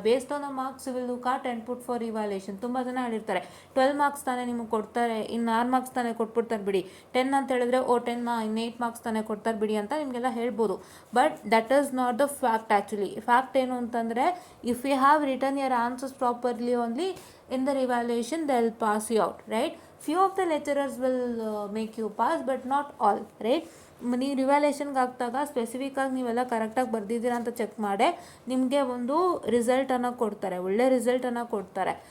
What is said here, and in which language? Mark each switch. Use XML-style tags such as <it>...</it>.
<en>Based on the marks will look at and put for revaluation.</en> <kn>ತುಂಬ ಜನ ಹೇಳಿರ್ತಾರೆ 12 marks ತಾನೇ ನಿಮಗೆ ಕೊಡ್ತಾರೆ, ಇನ್ನು 6 ಮಾರ್ಕ್ಸ್ ತಾನೇ ಕೊಟ್ಬಿಡ್ತಾರೆ ಬಿಡಿ, 10 ಅಂತ ಹೇಳಿದ್ರೆ 10 ಇನ್ನು 8 ಮಾರ್ಕ್ಸ್ ತಾನೇ ಕೊಡ್ತಾರೆ ಬಿಡಿ ಅಂತ ನಿಮಗೆಲ್ಲ ಹೇಳ್ಬೋದು.</kn> <en>But that is not the fact. Actually fact</en> <kn>ಏನು ಅಂತಂದರೆ,</kn> <en>If you have written your answers properly only in the evaluation they will pass you out. Right, few of the lecturers will make you pass but not all.</en> <kn>Right, ನೀವು ರಿವ್ಯಾಲ್ಯೂಯೇಷನ್ಗೆ ಹಾಕಿದಾಗ ಸ್ಪೆಸಿಫಿಕ್ಕಾಗಿ ನೀವೆಲ್ಲ ಕರೆಕ್ಟಾಗಿ ಬರೆದಿದ್ದೀರಾ ಅಂತ check ಮಾಡಿ ನಿಮಗೆ ಒಂದು ರಿಸಲ್ಟನ್ನು ಕೊಡ್ತಾರೆ, ಒಳ್ಳೆ ರಿಸಲ್ಟನ್ನು ಕೊಡ್ತಾರೆ.</kn>